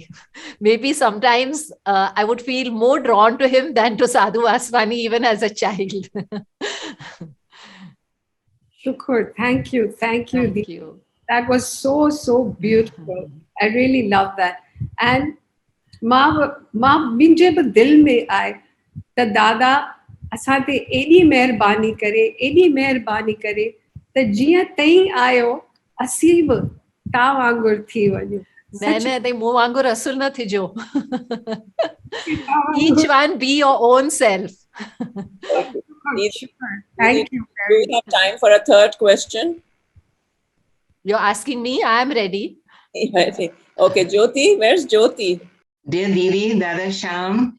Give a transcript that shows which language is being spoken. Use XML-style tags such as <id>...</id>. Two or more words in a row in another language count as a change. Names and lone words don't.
<en>Maybe sometimes I would feel more drawn to him than to Sadhu Vaswani even as a child. Shukr, thank you. That was so beautiful. I really love that. And</en> <sd>مان منهنجي ٻه دل ۾ آئي ته دادا असां ते एॾी महिरबानी करे त जीअं तई आयो असीं बि तव्हां वांगुरु थी वञूं न मूं वांगुरु असुल न थिजो</sd> <en>each one be your own self. Thank you. Do we have time for a third question? You're asking me? I am ready. Okay, Jyoti, where's Jyoti? Dear Didi, Dada Sham.</en>